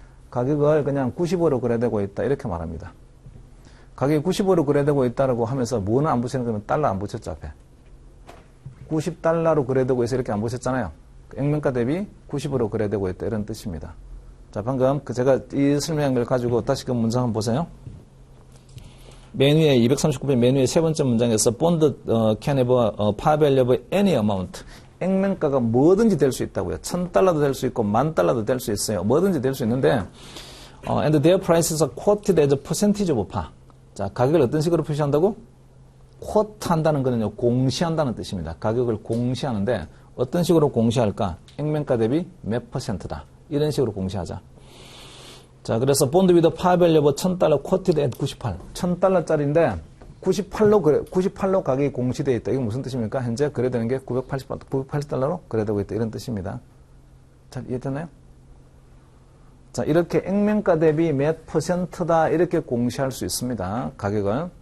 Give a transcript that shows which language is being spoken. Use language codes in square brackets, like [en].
[ko] 가격을 그냥 90으로 거래되고 있다. 이렇게 말합니다. 가격이 90으로 거래되고 있다라고 하면서 뭐는 안 붙이는 거면 달러 안 붙였죠, 앞에. $90로 거래되고 있어. 이렇게 안 붙였잖아요. 액면가 대비 90으로 거래되고 있다. 이런 뜻입니다. 자, 방금 제가 이 설명한 걸 가지고 다시 그 문장 한번 보세요. 맨 위에 239편 맨 위에 세 번째 문장에서 [en] bond can have a par value of any amount. [ko] 액면가가 뭐든지 될 수 있다고요. $1,000도 될 수 있고 $10,000도 될 수 있어요. 뭐든지 될 수 있는데 [en] and their prices are quoted as a percentage of par. [ko] 자, 가격을 어떤 식으로 표시한다고? quote 한다는 거는요. 공시한다는 뜻입니다. 가격을 공시하는데 어떤 식으로 공시할까? 액면가 대비 몇 %다. 이런 식으로 공시하자. 자, 그래서 [en] bond with a par value of $1,000 quoted at 98. [ko] $1,000짜리인데 98로 가격이 공시되어 있다. 이게 무슨 뜻입니까? 현재 거래되는 게 $980로 거래되고 있다. 이런 뜻입니다. 잘 이해됐나요? 자, 이렇게 액면가 대비 몇 %다. 이렇게 공시할 수 있습니다. 가격을.